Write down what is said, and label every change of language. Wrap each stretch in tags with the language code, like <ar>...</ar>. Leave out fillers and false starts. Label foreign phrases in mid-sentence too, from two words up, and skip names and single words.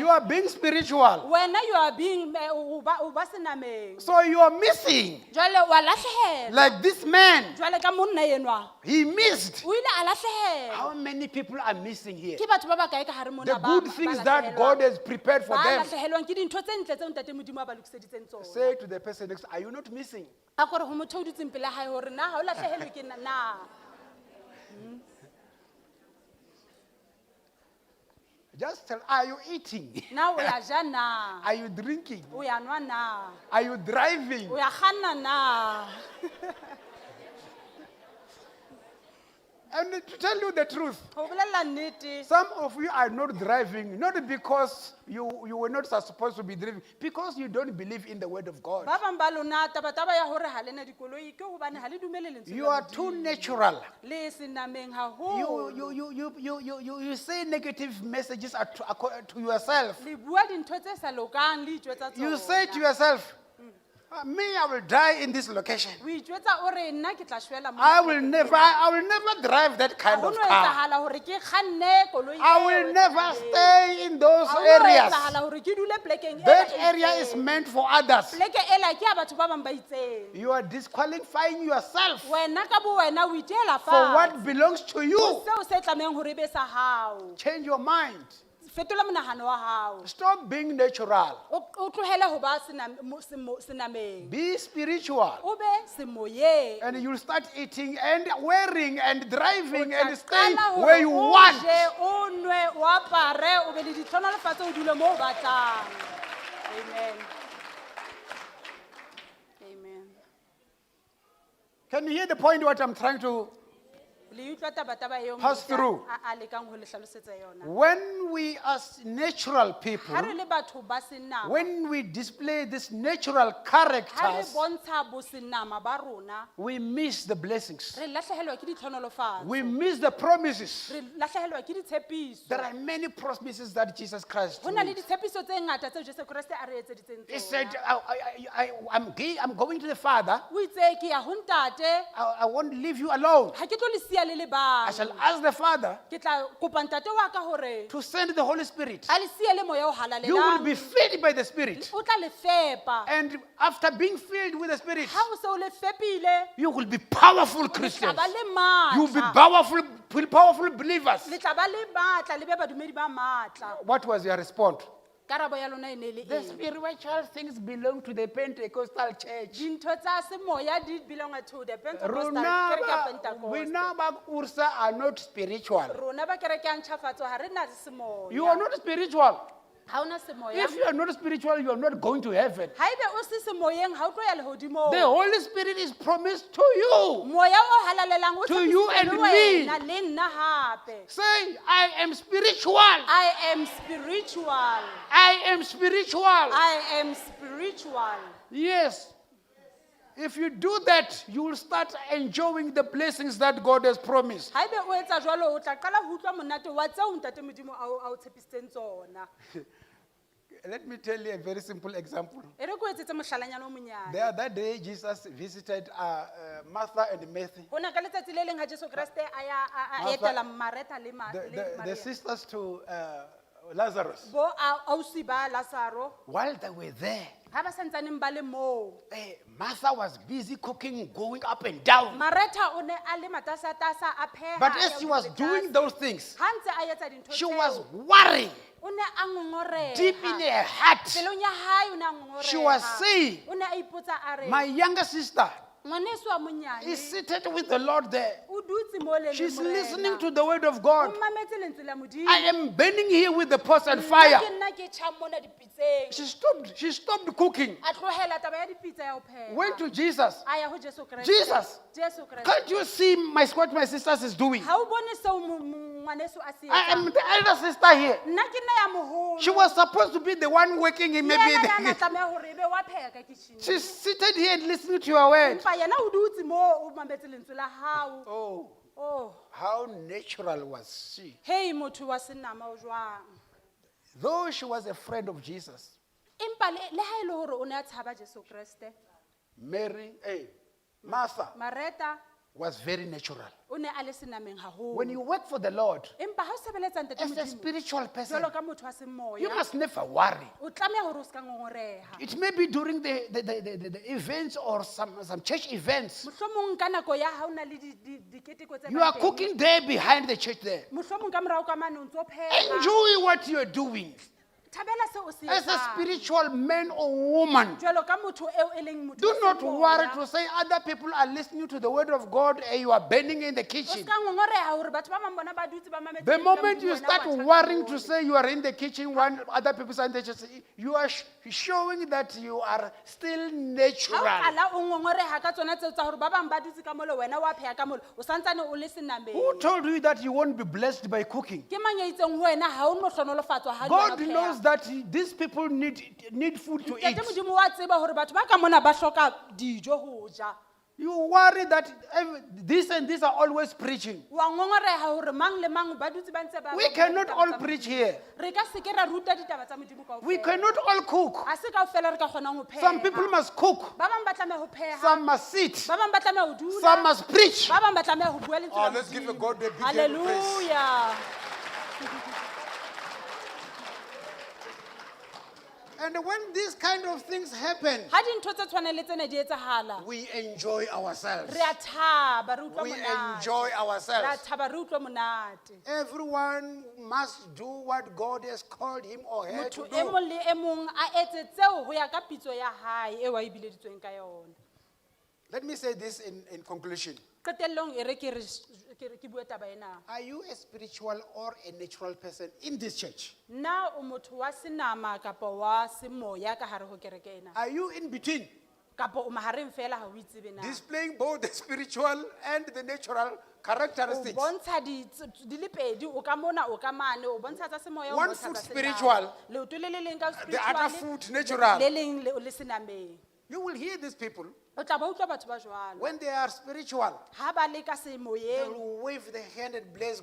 <en>you are being spiritual.</en> <st>wena</st> <en>you are being</en> <st>o ba senameng.</st> <en>So you are missing.</en> <st>Jwale wa lahlehela.</st> <en>Like this man,</en> <st>Jwale ka monna enwa</st> <en>he missed.</en> <st>o ile a lahlehela.</st> <en>How many people are missing here?</en> <st>Ke batho ba bakae ka hare mona</st> <en>The</en> <st>ba</st> <en>good things that</en> <st>lahlehelwang?</st> <en>God has prepared for</en> <st>Ba</st> <en>them.</en> <st>lahlehelwang ke dintho tse ntle tseo Ntate Modimo a ba lokiseditseng tsona.</st> <en>Say to the person next, are you not missing?</en> <st>A kore ho motho o dutseng pele hae hore na ha o lahlehelwe ke na.</st> <en>Just tell, are you eating?</en> <st>Na o ya ja na.</st> <en>Are you drinking?</en> <st>O ya nwa na.</st> <en>Are you driving?</en> <st>O ya kganna na.</st> <en>And to tell you the truth,</en> <st>go bolelela nnete</st> <en>some of you are not driving, not because you were not supposed to be driving, because you don't believe in the word of God.</en> <st>ba bang ba lona taba ya hore ha le na dikoloi ke hobane ha le dumele lentswe</st> <en>You</en> <st>la</st> <en>are too</en> <st>Modimo.</st> <en>natural.</en> <st>Le senameng haholo.</st> <en>You say negative messages to yourself.</en> <st>Le bua dintho tse sa lokang le itjwetsa tsona.</st> <en>You say to yourself, me, I will die in this location.</en> <st>o itjwetsa o re nna ke tla shwela mo.</st> <en>I will never drive that kind</en> <st>Ho</st> <en>of</en> <st>no</st> <en>car.</en> <st>etsahala hore ke kganne koloi</st> <en>I</en> <st>eo</st> <en>will</en> <st>e</st> <en>never</en> <st>tsamayang.</st> <en>stay in those</en> <st>Ha ho no</st> <en>areas.</en> <st>etsahala hore ke dule plekeng</st> <en>That</en> <st>ena e</st> <en>area</en> <st>itseng.</st> <en>is meant for others.</en> <st>Pleke ela ke ya batho ba bang ba itseng.</st> <en>You are disqualifying yourself</en> <st>Wena ka bo wena o itela</st> <en>for</en> <st>fa.</st> <en>what belongs to you.</en> <st>Seo se tlamehang hore be sa hao.</st> <en>Change your mind.</en> <st>Fetola monahano wa hao.</st> <en>Stop being natural.</en> <st>O tlohele ho ba senameng.</st> <en>Be spiritual.</en> <st>O be semoyeng.</st> <en>And you'll start eating and wearing and driving</en> <st>O</st> <en>and</en> <st>tla</st> <en>staying</en> <st>qala hore</st> <en>where you</en> <st>o</st> <en>want.</en> <st>je, o nwe, o apare, o be le ditlhonolofatso, o dule moo o batlang.</st> <en>Amen. Amen. Can you hear the point what I'm trying to?</en> <st>Le utlwa taba eo</st> <en>Pass</en> <st>Modimo</st> <en>through.</en> <st>a lekang ho le hlalosetsa yona.</st> <en>When we as natural people,</en> <st>Ha re le batho ba senama,</st> <en>when we display this natural</en> <st>ha re</st> <en>characters,</en> <st>bontsha bosenama ba rona,</st> <en>we miss the blessings.</en> <st>re lahlehelwa ke ditlhonolofatso.</st> <en>We miss the promises.</en> <st>Re lahlehelwa ke ditshepiso.</st> <en>There are many promises that Jesus Christ</en> <st>Ho na le</st> <en>made.</en> <st>ditshepiso tse ngata tseo Jesu Kriste a re etseditseng</st> <en>He said,</en> <st>tsona.</st> <en>I'm going to the Father.</en> <st>O itse ke ya ho ntate,</st> <en>I won't leave you alone.</en> <st>ha ke tlo le siya le le</st> <en>I shall</en> <st>bang.</st> <en>ask the Father</en> <st>Ke tla kopa ntate wa ka hore</st> <en>to send the Holy Spirit.</en> <st>a le siye le moya o</st> <en>You will</en> <st>halalelang.</st> <en>be filled by the Spirit.</en> <st>O tla le fepa.</st> <en>And after being filled with the Spirit,</en> <st>Ha o se o le fepile,</st> <en>you will be powerful</en> <st>le tla</st> <en>Christians.</en> <st>ba le</st> <en>You will be</en> <st>matla.</st> <en>powerful believers.</en> <st>Le tla ba le matla, le be badumedi ba matla.</st> <en>What was your response?</en> <st>Karabo ya lona e ne le</st> <en>The</en> <st>eng?</st> <en>spiritual things belong to the Pentecostal church.</en> <st>Dintho tsa semoya di</st> <en>belong to the Pentecostal</en> <st>Rona kereke ya ba- Pentecost. wena ba</st> <en>Ursa are not spiritual.</en> <st>Rona ba kereke ya ntjhafatso ha re na semoya.</st> <en>You are not spiritual.</en> <st>Ha ona semoya.</st> <en>If you are not spiritual, you are not going to heaven.</en> <st>Haebe o se semoyeng ha o tlo ya lehodimong.</st> <en>The Holy Spirit is promised to you.</en> <st>Moya o halalelang o</st> <en>To you</en> <st>tshepisitswe</st> <en>and</en> <st>le</st> <en>me.</en> <st>wena le nna hape.</st> <en>Say, I am spiritual. I am spiritual. I am spiritual. I am spiritual. Yes. If you do that, you will start enjoying the blessings that God has promised.</en> <st>Haebe o etsa jwalo o tla qala ho utlwa monate wa tseo ntate Modimo a o tshepisitseng tsona.</st> <en>Let me tell you a very simple example.</en> <st>E re ko etsetse mohlalanyana o monyane.</st> <en>The other day, Jesus visited Martha and Mary,</en> <st>Ho na ka letsatsi le leng ha Jesu Kriste a Martha- etela Martha le</st> <en>the</en> <st>Maria.</st> <en>sisters to Lazarus.</en> <st>Bo ausi ba Lazaro</st> <en>While they were there,</en> <st>ha ba santsaneng ba le moo.</st> <en>Martha was busy cooking, going up and down.</en> <st>Martha o ne a le matasatasa a pheha.</st> <en>But</en> <st>a</st> <en>as</en> <st>ya</st> <en>she was</en> <st>botse</st> <en>doing</en> <st>tlase.</st> <en>those things,</en> <st>Ha ntse a etsa dintho</st> <en>she</en> <st>tseo,</st> <en>was worrying</en> <st>o ne a ngongoreha.</st> <en>deep in her heart.</en> <st>Pelong ya hae o ne a ngongoreha.</st> <en>She was saying,</en> <st>O ne a ipotsa a re,</st> <en>my younger sister</en> <st>ngwaneso wa monyane,</st> <en>is seated with the Lord there.</en> <st>o dutse mo le</st> <en>She's</en> <st>le morena.</st> <en>listening to the word of</en> <st>O</st> <en>God.</en> <st>mametse lentswe la Modimo.</st> <en>I am burning here with the pots and</en> <st>Nna</st> <en>fire.</en> <st>ke nna ke tjhang mona dipitseng.</st> <en>She stopped cooking.</en> <st>A tlohela taba ya dipitsa ya ho pheha.</st> <en>Went to Jesus.</en> <st>A ya ho Jesu Kriste.</st> <en>Jesus,</en> <st>Jesu Kriste.</st> <en>can't you see what my sisters is doing?</en> <st>Ha o bone seo ngwaneso a se</st> <en>I am</en> <st>etsang?</st> <en>the elder sister here.</en> <st>Nna ke nna ya moholo.</st> <en>She was supposed to be the one working in maybe.</en> <st>Yena yana tlameha hore ebe wa pheha ka kitchen.</st> <en>She's seated here and listening to your word.</en> <st>Empa yena o dutse mo o mametse lentswe la hao.</st> <en>Oh,</en> <st>Oh,</st> <en>how natural was she?</en> <st>hey motho wa senama o jwang.</st> <en>Though she was a friend of Jesus,</en> <st>Empa le ha ele hore o ne a tshaba Jesu Kriste.</st> <en>Martha</en> <st>Martha</st> <en>was very natural.</en> <st>o ne a le senameng haholo.</st> <en>When you work for the Lord,</en> <st>Empa ha o sebeletsa ntate</st> <en>as a</en> <st>Modimo,</st> <en>spiritual person,</en> <st>jwalo ka motho wa semoya,</st> <en>you must never worry.</en> <st>o tlameha hore o ska ngongoreha.</st> <en>It may be during the events or some church events.</en> <st>Mohlomong ka nako ya ha o na le diketeko tse</st> <en>You are</en> <st>bang teng.</st> <en>cooking there behind the church there.</en> <st>Mohlomong ka morao ka mane o ntso pheha.</st> <en>Enjoy what you are doing.</en> <st>Thabela seo o se</st> <en>As a</en> <st>etsang.</st> <en>spiritual man or woman,</en> <st>Jwalo ka motho eo e leng motho</st> <en>do</en> <st>wa</st> <en>not</en> <st>semoya.</st> <en>worry to say other people are listening to the word of God and you are burning in the</en> <st>O</st> <en>kitchen.</en> <st>ska ngongoreha hore batho ba bang bona ba dutse ba mametse</st> <en>The</en> <st>lentswe la</st> <en>moment</en> <st>Modimo,</st> <en>you</en> <st>wena</st> <en>start</en> <st>wa tjhaka</st> <en>worrying to</en> <st>mole.</st> <en>say you are in the kitchen when other people are in the church, you are showing that you are still</en> <st>Ha o</st> <en>natural.</en> <st>qala o ngongoreha ka tsona tseo tsa hore ba bang ba dutse ka mole, wena wa pheha ka mole, o santsane o le senameng.</st> <en>Who told you that you won't be blessed by cooking?</en> <st>Ke mang ya itseng ho wena ha o no hlonolofatswa ha</st> <en>God knows that these people need food to eat.</en> <st>Ntate Modimo wa tseba hore batho ba ka mona ba hloka dijo ho ja.</st> <en>You worry that this and this are always preaching.</en> <st>Wa ngongoreha hore mang le mang ba dutse ba ntse ba</st> <en>We cannot all preach here.</en> <st>Re ka se ke ra ruta ditaba tsa Modimo kaofela.</st> <en>We cannot all cook.</en> <st>Ha se kaofela re ka kgonang ho pheha.</st> <en>Some people must cook.</en> <st>Ba bang ba tlameha ho pheha.</st> <en>Some must sit.</en> <st>Ba bang ba tlameha ho dula.</st> <en>Some must preach.</en> <st>Ba bang ba tlameha ho bua lentswe la</st> <en>Let's give a</en> <st>Modimo.</st> <en>God a big hand of praise. Hallelujah. And when these kind of things happen,</en> <st>Ha dintho tse tshwanang le tsena di etsahala,</st> <en>we enjoy ourselves.</en> <st>re a thaba, re utlwa</st> <en>We</en> <st>monate.</st> <en>enjoy</en> <st>Re a</st> <en>ourselves.</en> <st>thaba, re utlwa monate.</st> <en>Everyone must do what God has called him or her to</en> <st>Motho e</st> <en>do.</en> <st>mong le e mong a etse tseo ho ya ka pitso ya hae eo a e bileditsweng ka yona.</st> <en>Let me say this in conclusion.</en> <st>Qetellong e re ke bue taba ena.</st> <en>Are you a spiritual or a natural person in this church?</en> <st>Na o motho wa senama kapa wa semoya ka hare ho kereke ena?</st> <en>Are you in between,</en> <st>Kapa o mahareng fela ha o itsebe na?</st> <en>displaying both the spiritual and the natural</en> <st>O</st> <en>characteristics?</en> <st>bontsha di le pedi, o ka mona o ka mane, o bontsha tsa semoya, o</st> <en>One</en> <st>bontsha</st> <en>foot</en> <st>tsa senama.</st> <en>spiritual,</en> <st>Leoto le leng ka</st> <en>the other spiritual, foot natural.</en> <st>le leng le senameng.</st> <en>You will hear these people,</en> <st>O tla ba utlwa batho ba jwalo.</st> <en>when they are spiritual,</en> <st>Ha ba le ka</st> <en>they</en> <st>semoyeng,</st> <en>will wave their hand and bless</en>